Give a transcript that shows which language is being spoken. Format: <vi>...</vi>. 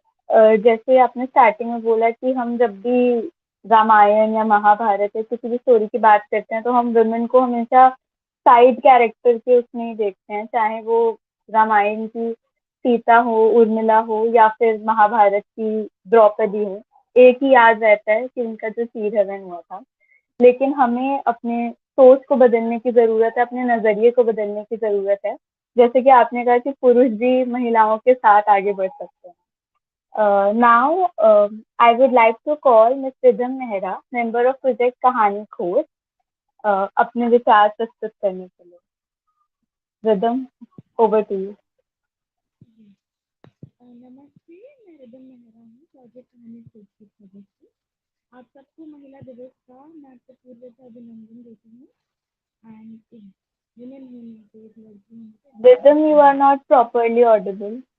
<hi>जैसे आपने स्टार्टिंग में बोला कि हम जब भी रामायण या महाभारत या किसी भी स्टोरी की बात करते हैं तो हम वुमेन को हमेशा साइड कैरेक्टर के उसमें ही देखते हैं, चाहे वो रामायण की सीता हो, उर्मिला हो या फिर महाभारत की द्रौपदी हो। एक ही याद रहता है कि उनका जो सिर हरण हुआ था। लेकिन हमें अपने सोच को बदलने की ज़रूरत है, अपने नज़रिए को बदलने की ज़रूरत है। जैसे कि आपने कहा कि पुरुष भी महिलाओं के साथ आगे बढ़ सकते हैं।</hi> <en>Now, I would like to call Ms.</en> <hi>Ridham Mehra,</hi> <en>member of Project</en> <hi>कहानी खोज, अपने विचार प्रस्तुत करने के लिए।</hi> <en>Rhythm, over to you.</en> <hi>नमस्ते, मैं रिदम मेहरा हूँ, प्रोजेक्ट कहानी खोज की सदस्य। आप सबको महिला दिवस का मैं आपको पूर्व से अभिनंदन देती हूँ। एंड एक विमेन होने से, एक लड़की होने से</hi> <en>Rhythm, you are not properly audible.</en>